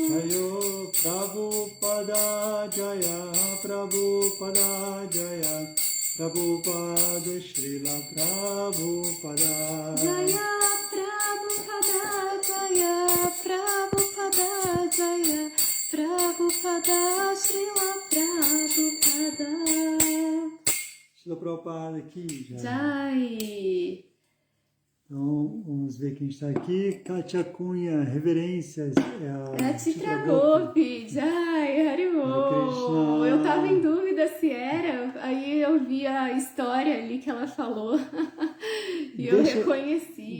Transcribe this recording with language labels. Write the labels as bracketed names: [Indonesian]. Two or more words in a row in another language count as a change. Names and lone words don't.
[Sanskrit] जय प्रभुपाद जय प्रभुपाद जय प्रभुपाद श्रील प्रभुपाद जय प्रभुपाद जय प्रभुपाद जय प्रभुपाद श्रील प्रभुपाद [Portuguese] Srila Prabhupada aqui já. Jai Então, vamos ver quem está aqui. Kátia Cunha, reverências. É a Chitra Gopi, [Sanskrit] जय, हरिबोल. [Portuguese] Krishna. Eu tava em dúvida se era, aí eu vi a história ali que ela falou e eu reconheci.